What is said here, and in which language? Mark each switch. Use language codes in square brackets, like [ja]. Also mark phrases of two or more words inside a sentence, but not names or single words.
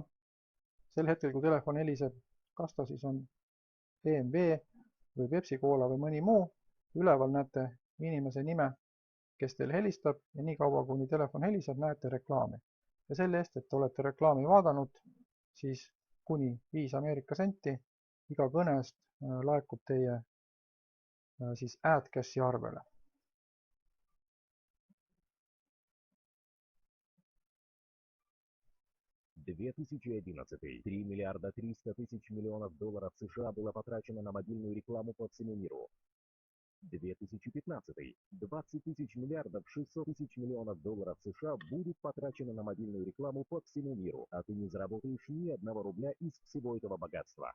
[et] Sel hetkel, kui telefon heliseb, kas ta siis on BMW või Pepsi Cola või mõni muu, üleval näete inimese nime, kes teil helistab ja nii kaua, kuni telefon heliseb, näete reklaami. Ja selle eest, et olete reklaami vaadanud, siis kuni 5 Ameerika senti iga kõne eest laekub teie siis Ad Cache'i arvele. [ru] В 2011 $3 миллиарда 300 тысяч миллионов долларов США было потрачено на мобильную рекламу по всему миру. 2015 20 тысяч миллиардов 600 тысяч миллионов долларов США будет потрачено на мобильную рекламу по всему миру, а ты не заработаешь ни одного рубля из всего этого богатства.